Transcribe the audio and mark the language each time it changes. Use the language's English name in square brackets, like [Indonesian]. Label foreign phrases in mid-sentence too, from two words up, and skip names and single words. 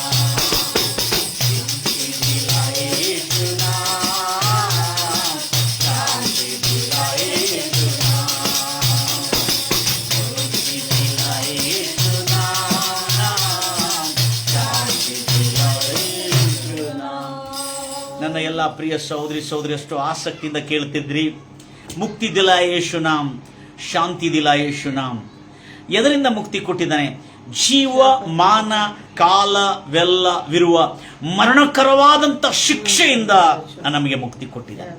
[Hindi] मुक्ति दिलाए यीशु नाम, शांति दिलाए यीशु नाम, मुक्ति दिलाए यीशु नाम, शांति दिलाए यीशु नाम। [Kannada] ನನ್ನ ಎಲ್ಲ ಪ್ರಿಯ ಸಹೋದರಿ ಸಹೋದರಿಯಷ್ಟು ಆಸಕ್ತಿಯಿಂದ ಕೇಳ್ತಿದ್ರಿ, [Hindi] मुक्ति दिलाए यीशु नाम, शांति दिलाए यीशु नाम. [Kannada] ಎದರಿಂದ ಮುಕ್ತಿ ಕೊಟ್ಟಿದ್ದಾನೆ? ಜೀವ ಮಾನ ಕಾಲವೆಲ್ಲವಿರುವ ಮರಣಕರವಾದಂಥ ಶಿಕ್ಷೆಯಿಂದ ನಮಗೆ ಮುಕ್ತಿ ಕೊಟ್ಟಿದ್ದಾನೆ.